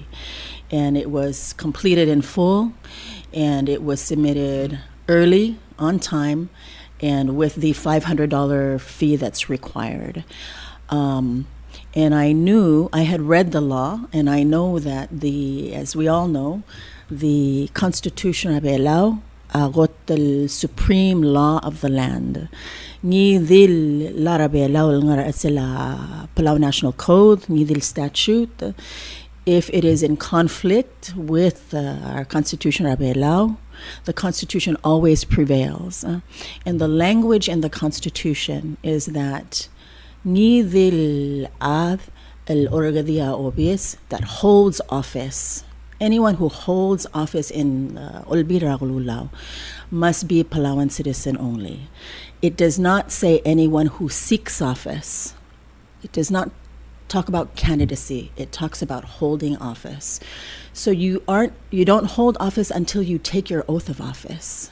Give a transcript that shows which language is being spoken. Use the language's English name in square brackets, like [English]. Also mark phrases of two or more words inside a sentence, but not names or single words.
[English] And it was completed in full, and it was submitted early, on time, and with the $500 fee that's required. And I had read the law, and I know that as we all know, the Constitution of Palau got the supreme law of the land. [Palauan] Ni dil lara Palau ngara sila Palau National Code, ni dil statute. [English] If it is in conflict with our Constitution of Palau, the Constitution always prevails. And the language in the Constitution is that [Palauan] ni dil ad el orgadia obis, [English] that holds office. Anyone who holds office in Olbira Gululaw must be a Palauan citizen only. It does not say anyone who seeks office. It does not talk about candidacy. It talks about holding office. So you don't hold office until you take your oath of office.